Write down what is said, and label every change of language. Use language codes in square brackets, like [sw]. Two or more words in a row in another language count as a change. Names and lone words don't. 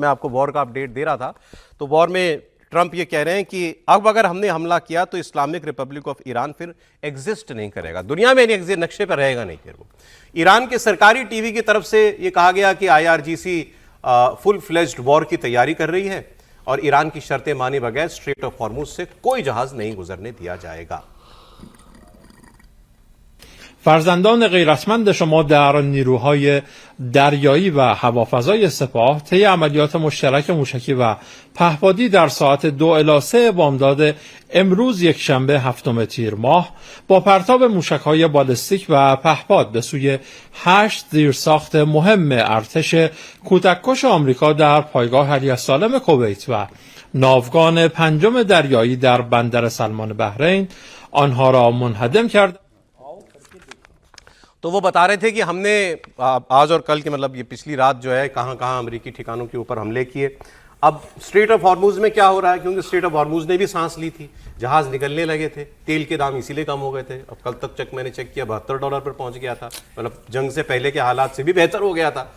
[hi] मैं आपको वॉर का अपडेट दे रहा था, तो वॉर में ट्रंप ये कह रहे हैं कि अब अगर हमने हमला किया तो इस्लामिक रिपब्लिक ऑफ ईरान फिर एग्जिस्ट नहीं करेगा, दुनिया में नहीं, नक्शे पर रहेगा नहीं। फिर वो ईरान के सरकारी टीवी की तरफ से ये कहा गया कि IRGC [en] full fledged war [hi] की तैयारी कर रही है और ईरान की शर्तें माने बगैर स्ट्रेट ऑफ हॉर्मुज से कोई जहाज नहीं गुजरने दिया जाएगा। [fa] فرزندان غیرتمند شما در نیروهای دریایی و هوافضای سپاه طی عملیات مشترک موشکی و پهپادی در ساعت 2 الی 3 بامداد امروز یکشنبه 7 تیر ماه با پرتاب موشک‌های بالستیک و پهپاد به سوی 8 زیرساخت مهم ارتش کودککش آمریکا در پایگاه علی السالم کویت و ناوگان 5 دریایی در بندر سلمان بحرین آنها را منهدم کرد. [hi] तो वो बता रहे थे कि हमने आज और कल के, मतलब ये पिछली रात जो है, कहां कहां अमेरिकी ठिकानों के ऊपर हमले किए। अब स्ट्रेट ऑफ हॉर्मुज में क्या हो रहा है, क्योंकि स्ट्रेट ऑफ हॉर्मुज ने भी सांस ली थी, जहाज निकलने लगे थे, तेल के दाम इसीलिए कम हो गए थे। अब कल तक मैंने चेक किया $72 पर पहुंच गया था, मतलब जंग से पहले के हालात से भी बेहतर हो गया था।